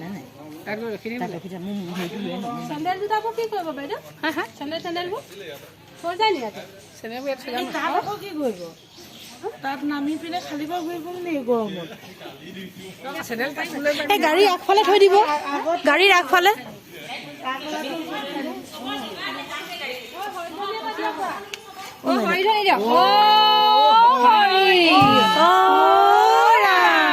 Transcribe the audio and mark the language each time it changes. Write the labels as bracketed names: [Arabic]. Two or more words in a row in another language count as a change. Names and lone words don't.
[Assamese] নাই তাত ৰখি থাক মোৰ হেৰিটো লৈ আনো চেণ্ডেল দুটা কি কৰিব বাইদেউ হা হা চেণ্ডেলবোৰ থৈ যায় নি ইয়াতে চেণ্ডেলবোৰ ইয়াত থৈ তাত আকৌ কি কৰিব তাত নামি পিনে খালি পৰা ঘূৰিব নেকি গৰমত চেণ্ডেল এই গাড়ী আগফালে থৈ দিব গাড়ীৰ আগফালে Oh, hori da nire. Oh, hori. Ora.